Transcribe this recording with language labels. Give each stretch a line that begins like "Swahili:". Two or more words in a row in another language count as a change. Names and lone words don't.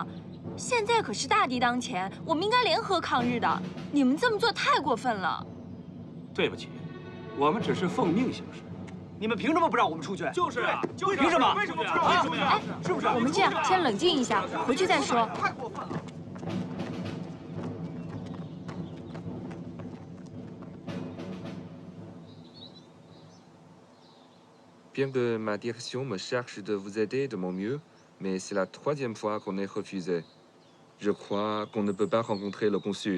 Chinese: 现在可是大敌当前，我们应该联合抗日的。你们这么做太过分了。对不起，我们只是奉命行事。你们凭什么不让我们出去？就是啊，凭什么？为什么不让？哎，是不是？我们这样，先冷静一下，回去再说。太过分了。
French: Bien que ma direction me cherche de vous aider de mon mieux, mais c'est la 3e fois qu'on est refusé. Je crois qu'on ne peut pas rencontrer le consul.